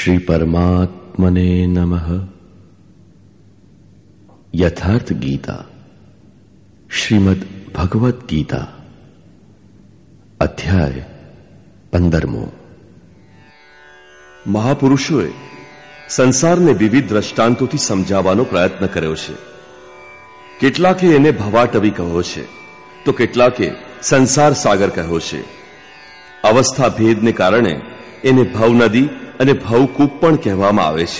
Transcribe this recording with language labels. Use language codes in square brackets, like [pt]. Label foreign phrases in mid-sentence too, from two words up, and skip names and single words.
[sa] परमात्मने नमः। यथार्थ गीता, श्रीमद् भगवत गीता, अध्याय 15। [gu] મહાપુરુષોએ સંસારને વિવિધ દ્રષ્ટાંતોથી સમજાવવાનો પ્રયત્ન કર્યો છે. કેટલાકે એને ભવાટવી કહ્યો છે, તો કેટલાકે સંસાર સાગર કહ્યો છે. અવસ્થા ભેદને કારણે એને ભવનદી અને ભવકૂપ પણ કહેવામાં આવે છે.